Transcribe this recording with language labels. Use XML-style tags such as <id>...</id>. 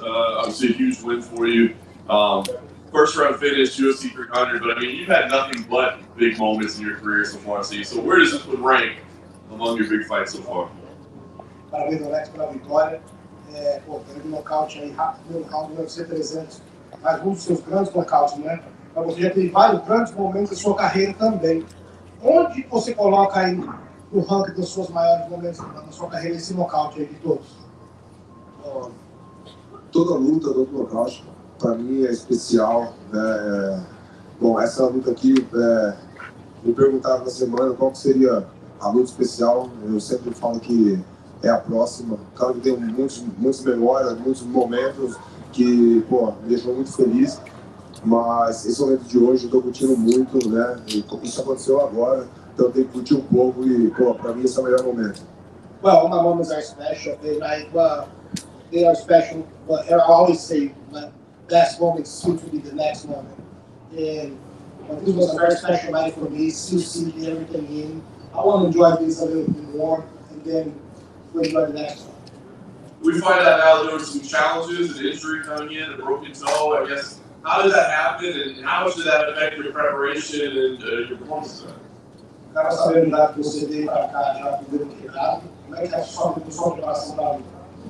<en>Obviously a huge win for you. First round finish, UFC 300, but I mean, you've had nothing but big moments in your career so far, Steve. So where does this one rank among your big fights so far?</en> <pt>Parabéns, Alex, pela vitória. Teve um nocaute aí rápido no round do UFC 300. Mas um dos seus grandes nocautes, né? Mas você já teve vários grandes momentos da sua carreira também. Onde você coloca aí no ranking dos seus maiores momentos da sua carreira esse nocaute aí de todos? Toda luta, todo nocaute, para mim é especial. Bom, essa luta aqui, me perguntaram na semana qual que seria a luta especial. Eu sempre falo que é a próxima. Claro que tem muitas memórias, muitos momentos que, me deixou muito feliz. Mas esse momento de hoje eu estou curtindo muito, né? Isso aconteceu agora, então eu tenho que curtir um pouco e, para mim esse é o melhor momento.</pt> <en>Well, my moments are special. They are special, but I always say that best moment seems to be the next moment. And this was a very special night for me. Still seeing everything in. I want to enjoy this a little bit more, and then we'll enjoy the next one. We find out now there were some challenges, an injury coming in, a broken toe. I guess, how did that happen, and how much did that affect your preparation and your performance?</en> <pt>Cara, sabendo já que você veio para cá já com o dedo quebrado, como é que é a sua preparação para a luta?</pt>